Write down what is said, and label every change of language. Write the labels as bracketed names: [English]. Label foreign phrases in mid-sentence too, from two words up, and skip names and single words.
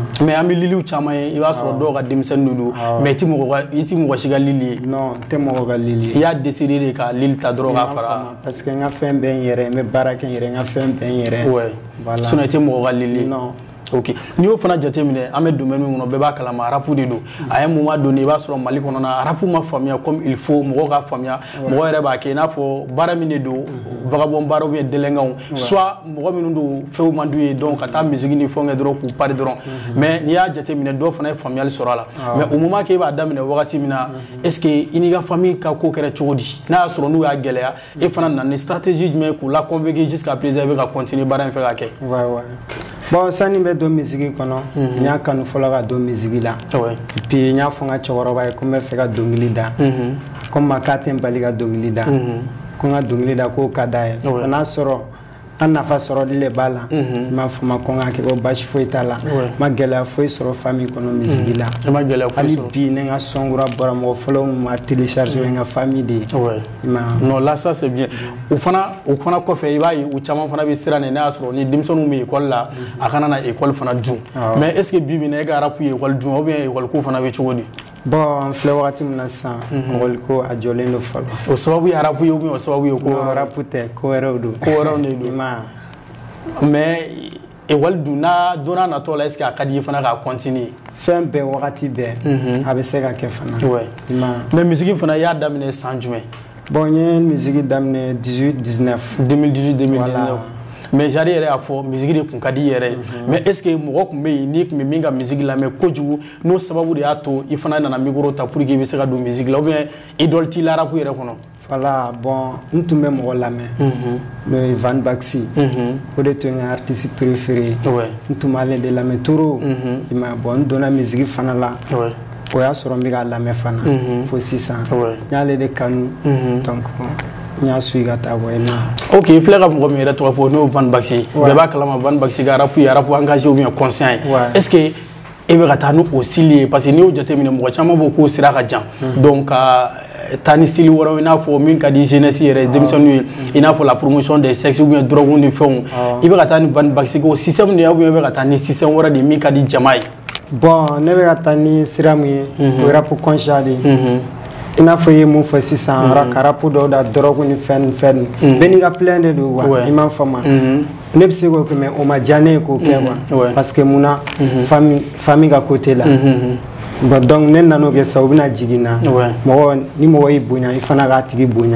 [Bambara] mais an bɛ Liliw caman ye i b'a sɔrɔ dɔw ka denmisɛnnin don mais i ti mɔgɔ si ka Lil ye non n tɛ mɔgɔ ka Lil ye i y'a [French] décidé de [Bambara] ka Lil ta dɔrɔn k'a fara parce que n ka fɛn bɛ n yɛrɛ n bɛ baara kɛ n yɛrɛ n ka fɛn bɛ n yɛrɛ sinon i tɛ mɔgɔ ka Lil ye non ok n'i y'o fana jateminɛ an bɛ domaine min kɔnɔ bɛɛ b'a kalama rap de don a ye [French] moment donné [Bambara] i b'a sɔrɔ Mali kɔnɔna rap ma faamuya [French] comme il faut [Bambara] mɔgɔw ka faamuya mɔgɔ yɛrɛ b'a kɛ i n'a fɔ baara min de don vagabond baara [French] ou bien délinquant soit [Bambara] mɔgɔ minnu don fɛnw man d'u ye donc ka taa musique ni fɛnw kɛ dɔrɔn k'u pari dɔrɔn mais n'i y'a jateminɛ dɔw fana ye faamuyali sɔrɔ a la mais [French] au moment que [Bambara] e b'a daminɛ wagati min na [French] est ce que [Bambara] i n'i ka famille ka ko kɛra cogo di n'a y'a sɔrɔ n'u y'a gɛlɛya e fana nana ni stratégie jumɛn k'u la [French] convaincre jusqu'à présent [Bambara] i bɛ ka continuer baara in fɛ ka kɛ bon sani bɛ don musique kɔnɔ n y'a kanu fɔlɔ ka don musique la puis n y'a fɔ n ka cɛkɔrɔba ye ko n bɛ fɛ ka dɔnkili da ko n ma k'a tɛ n bali ka dɔnkili da ko n ka dɔnkili da k'o ka d'a ye n'a sɔrɔ an nafa sɔrɔli de b'a la n m'a fɔ ma ko n k'a kɛ ko baasi foyi t'a la n ma gɛlɛya foyi sɔrɔ famille kɔnɔ musique la hali bi ne ka son kura bɔra mɔgɔ fɔlɔ min ma télécharger n ka famille de ye [French] non là ça c'est bien [Bambara] o fana kɔfɛ i b'a ye u caman fana bɛ siran ne y'a sɔrɔ ni denmisɛnninw bɛ école la a kana na école fana dun mais [French] est ce que [Bambara] bi bi in na e ka rap ye école dun [French] ou bien école [Bambara] ko fana bɛ cogo di bon n filɛ wagati min na sisan école ko a jɔlen don fɔlɔ o sababu ye rap ye ou bien o sababu ye ko rap tɛ ko wɛrɛw don de don mais école dun n'a donna natɔ la [French] est ce que [Bambara] a ka di i fana k'a continuer fɛn bɛɛ wagati bɛɛ a bɛ se ka kɛ fana mais musique fana i y'a daminɛ san jumɛn bon n ye musique daminɛ 2018-2019 mais Jari yɛrɛ y'a fɔ musique de kun ka di yɛrɛ mais [French] est ce que [Bambara] mɔgɔ kun bɛ yen n'i kun bɛ min ka musique lamɛn kojugu n'o sababu de y'a to i fana nana micro ta [French] pour que [Bambara] i bɛ se ka don musique la [French] ou bien idole [Bambara] t'i la rap yɛrɛ kɔnɔ voilà bon n tun bɛ mɔgɔ lamɛn n'o ye Van Baxi o de tun ye n ka [French] artiste préféré [Bambara] n tun b'ale de lamɛn trop i ma bon n donna musique fana la o y'a sɔrɔ n bɛ k'a lamɛn fana fo sisan n y'ale de kanu donc n y'a suit ka taa bɔ yen nɔ. ok i filɛ ka mɔgɔ min yɛrɛ tɔgɔ fɔ n'o ye Van Baxi bɛɛ b'a kalama Van Baxi ka rap ye [French] rap engagé ou bien conscient [Bambara] ye [French] est ce que [Bambara] e bɛ ka taa n'o style ye [French] parce que [Bambara] n'i y'o jateminɛ mɔgɔ caman b'o k'o sira ka jan donc ka taa ni style wɛrɛw i n'a fɔ min ka di jeunesse yɛrɛ denmisɛnninw ye i n'a fɔ [French] la promotion des sexes ou bien drogue [Bambara] ni fɛnw i bɛ ka taa ni Van Baxi ko système de ye [French] ou bien [Bambara] i bɛ ka taa ni système wɛrɛ de min ka di jama ye. bon ne bɛ ka taa ni sira min ye o ye [French] rap conscient [Bambara] de ye i n'a fɔ i ye mun fɔ sisan ka rap dɔw da drogue ni fɛn bɛɛ n'i ka [French] plein de [Bambara] don wa i m'a faamu ne bɛ se k'o kɛ mais o ma diya ne ye k'o kɛ quoi [French] parce que [Bambara] mun na famille ka côté la Bon donc ne nano ke sa ubina jigina mo ni mo yi bonya ifana ga tigi bonya